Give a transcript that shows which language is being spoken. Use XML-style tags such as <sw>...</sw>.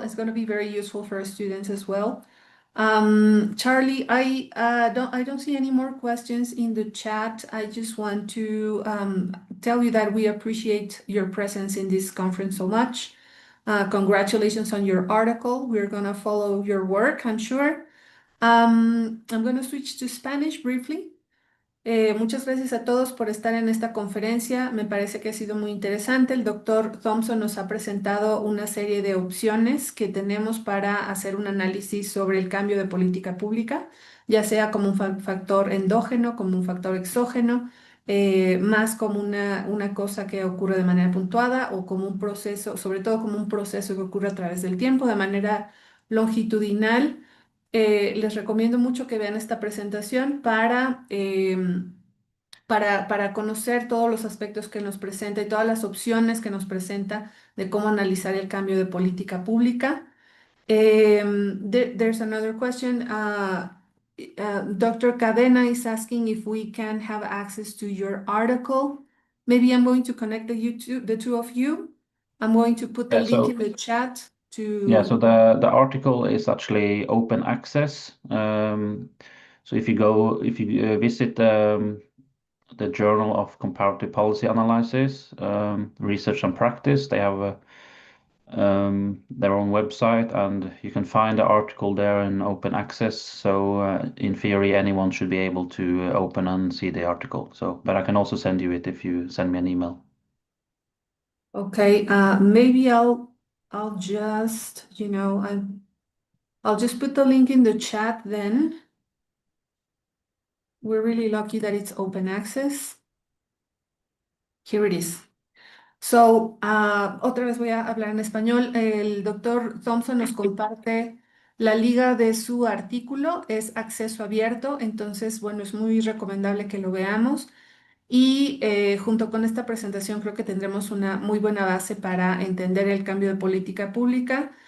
<en>It's going to be very useful for our students as well. Charlie, I don't see any more questions in the chat. I just want to tell you that we appreciate your presence in this conference so much. Congratulations on your article. We're going to follow your work, I'm sure. I'm going to switch to Spanish briefly.</en> <es>Muchas gracias a todos por estar en esta conferencia. Me parece que ha sido muy interesante. El doctor Thompson nos ha presentado una serie de opciones que tenemos para hacer un análisis sobre el cambio de política pública, ya sea como un factor endógeno, como un factor exógeno, más como una cosa que ocurre de manera puntuada o como un proceso, sobre todo como un proceso que ocurre a través del tiempo, de manera longitudinal. Les recomiendo mucho que vean esta presentación para conocer todos los aspectos que nos presenta y todas las opciones que nos presenta de cómo analizar el cambio de política pública.</es> <en>There's another question. Dr. Cadena is asking if we can have access to your article. Maybe I'm going to connect the two of you. I'm going to put the link in the chat. So the article is actually open access. So if you visit the Journal of Comparative Policy Analysis, Research and Practice, they have their own website, and you can find the article there in open access. So in theory, anyone should be able to open and see the article. But I can also send you it if you send me an email. Okay, maybe I'll just, I'll just put the link in the chat then. We're really lucky that it's open access. Here it is.</en> <es>So, otra vez voy a hablar en español. El doctor Thompson nos comparte la liga de su artículo, es acceso abierto, entonces, bueno, es muy recomendable que lo veamos. Y junto con esta presentación creo que tendremos una muy buena base para entender el cambio de política pública.</es>